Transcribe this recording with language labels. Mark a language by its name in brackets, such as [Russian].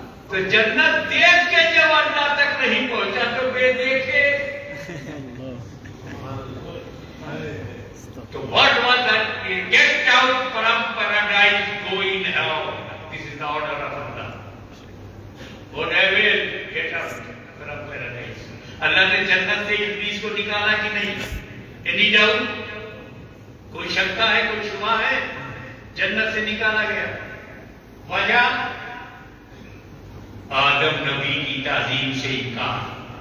[Urdu] تو جنت دیکھ کے جب اللہ تک نہیں پہنچا تو بے دیکھے. [English] تو what was that? Get out from paradise, go in hell. This is the order of Allah. O devil, get out from paradise. [Urdu] اللہ نے جنت سے ابلیس کو نکالا کہ نہیں؟ [English] Any doubt? [Urdu] کوئی شکا ہے، کوئی شبہ ہے؟ جنت سے نکالا گیا. وجہ آدم نبی کی تعظیم سے انکار.